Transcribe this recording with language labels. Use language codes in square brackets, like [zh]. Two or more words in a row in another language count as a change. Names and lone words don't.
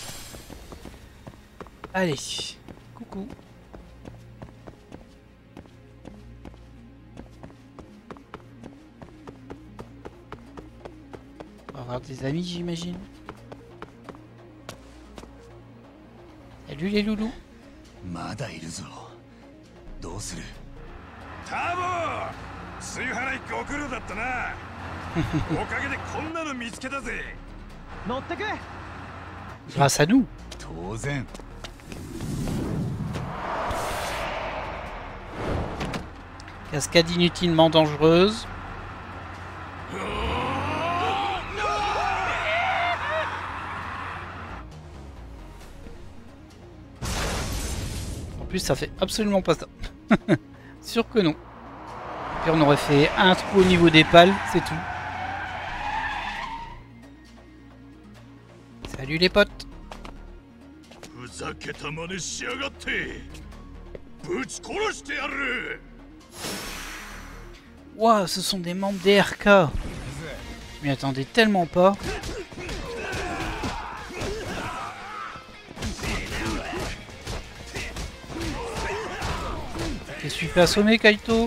[fr] Allez. Coucou. On va avoir des amis, j'imagine. Salut les loulous. [ja] まだいるぞ。どうする？タボー、炊飯器ご苦労だったな。おかげでこんなの見つけたぜ。乗ってく。 [fr] Grâce à nous. [ja] 当然。 [fr] Cascade inutilement dangereuse. En plus, ça fait absolument pas ça. Sûr que non. Puis on aurait fait un trou au niveau des pales, c'est tout. Salut les potes. [ja] ふざけた真似しやがって。ぶち殺してやる。 [fr] Waouh, ce sont des membres des RK. Je m'y attendais tellement pas. Qu'est-ce que tu fais assommer, Kaito?